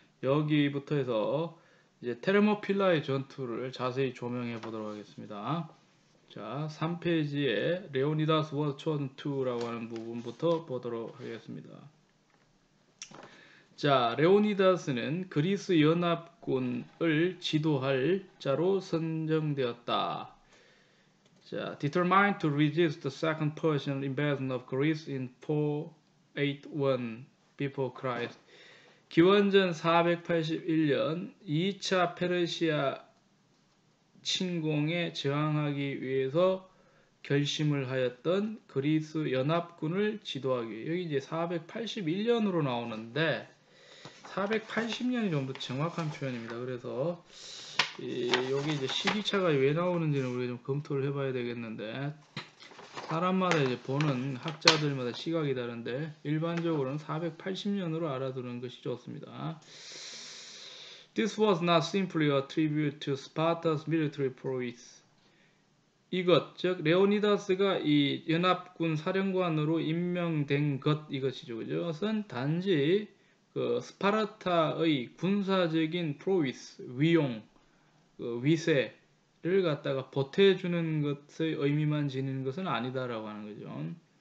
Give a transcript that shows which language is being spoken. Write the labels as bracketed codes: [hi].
[ko] 여기부터 해서 이제 테르모필라의 전투를 자세히 조명해 보도록 하겠습니다. 자, 3페이지에 레오니다스 [en] was chosen to [ko] 라고 하는 부분부터 보도록 하겠습니다. 자, 레오니다스는 그리스 연합군을 지도할 자로 선정되었다. 자, [en] determined to resist the second Persian invasion of Greece in 481 before Christ. [ko] 기원전 481년 2차 페르시아 침공에 저항하기 위해서 결심을 하였던 그리스 연합군을 지도하기 위해 여기 이제 481년으로 나오는데 480년이 좀 더 정확한 표현입니다. 그래서 여기 이제 시기차가 왜 나오는지는 우리가 좀 검토를 해봐야 되겠는데 사람마다 이제 보는 학자들마다 시각이 다른데 일반적으로는 480년으로 알아두는 것이 좋습니다. [en] This was not simply a tribute to Sparta's military prowess. [ko] 이것, 즉 레오니다스가 이 연합군 사령관으로 임명된 것 이것이죠, 그죠? 그것은 단지 그 스파르타의 군사적인 프로위스, 위용, 그 위세를 갖다가 보태주는 것의 의미만 지니는 것은 아니다라고 하는 거죠.